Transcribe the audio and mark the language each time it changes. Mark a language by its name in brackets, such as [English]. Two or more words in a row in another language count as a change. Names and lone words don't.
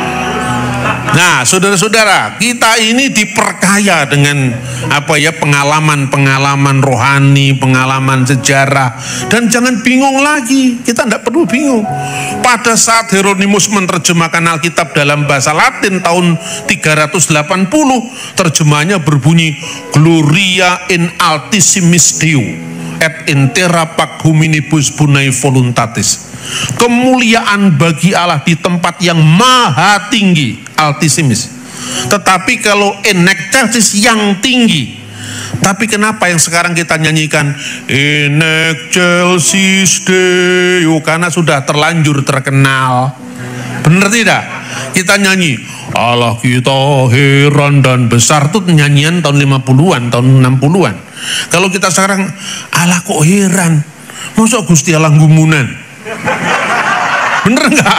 [Indonesian] Nah, saudara-saudara, kita ini diperkaya dengan pengalaman-pengalaman rohani, pengalaman sejarah, dan jangan bingung lagi. Kita tidak perlu bingung. Pada saat Hieronymus menerjemahkan Alkitab dalam bahasa Latin tahun 380, terjemahannya berbunyi [Latin] Gloria in altissimis Deo et intera pac hominibus bonae voluntatis. [Indonesian] Kemuliaan bagi Allah di tempat yang maha tinggi, altissimis. Tetapi kalau [Latin] in excelsis, [Indonesian] yang tinggi. Tapi kenapa yang sekarang kita nyanyikan [Latin] in excelsis Deo? [Indonesian] Karena sudah terlanjur terkenal. Benar tidak? Kita nyanyi Allah kita heran dan besar, itu nyanyian tahun 50-an, tahun 60-an. Kalau kita sekarang Allah kok heran, masa Gusti Allah gumunan? Bener nggak?